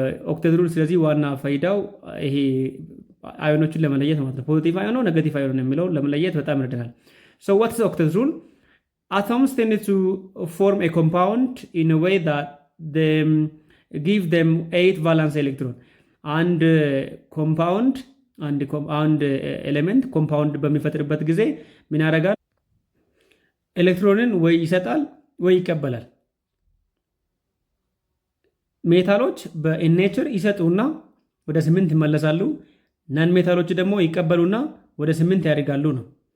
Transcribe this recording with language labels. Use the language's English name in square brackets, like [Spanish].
[Amharic] ኦክቴት ሩል። ስለዚህ ዋና ፋይዳው ይሄ አዮኖችን ለመለየት ማለት ነው። ፖዚቲቭ አዮን ነው ኔጋቲቭ አዮን ነው የሚለውን ለመለየት በጣም ይረዳናል። [English] so what is [Amharic] ኦክቴት ሩል? [English] atoms tend to form a compound in a way that they give them 8 valence electron. [Amharic] አንድ ኮምፓውንድ አንድ ኤሌመንት ኮምፓውንድ በሚፈጥርበት ጊዜ ምን ያደርጋል? ኤሌክትሮንን ወይ ይሰጣል ወይ ይቀበላል። ሜታሎች በኔቸር ይሰጡና ወደ 8 ይመለሳሉ። ናን ሜታሎች ደግሞ ይቀበሉና ወደ 8 ያደርጋሉ ነው።